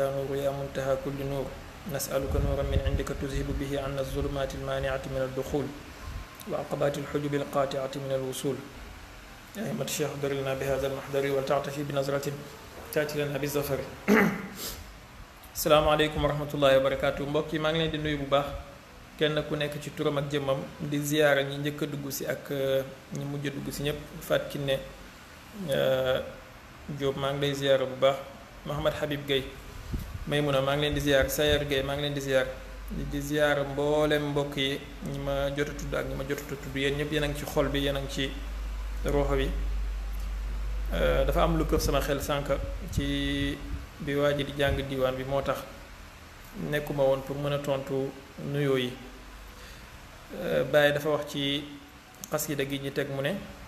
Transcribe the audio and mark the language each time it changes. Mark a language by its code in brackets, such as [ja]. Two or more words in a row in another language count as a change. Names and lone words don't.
[ar] نور يا منتهى كل نور نسألك نورا من عندك تذهب به عنا الظلمات المانعة من الدخول وعقبات الحجب القاطعة من الوصول يا أئمة الشيخ احضر لنا بهذا المحضر ولتعطفي بنظرة تأتي لنا بالظفر السلام عليكم ورحمة الله وبركاته [wo] mbokk yi maa ngi leen di nuyu bu baax kenn ku nekk ci turam ak jëmmam di ziyaara ñi njëkk a dugg si ak ñi mujj a dugg si ñëpp Fatou Kiné Diop maa ngi lay ziyaara bu baax Mouhamad Habib Gueye Maymuna maa ngi leen di ziyaar Sayer Gueye maa ngi leen di ziyaar di ziyaara mboolem mbokk yi ñi ma jot a tudd ak ñi ma jotut a tudd yéen ñëpp yéen a ngi ci xol bi yéen a ngi ci roxo bi dafa am lu këf sama xel sànq ci bi waa ji di jàng diwaan bi moo tax nekkuma woon pour mën a tontu nuyoo yi Baye dafa wax ci xasida gi ñi teg mu ne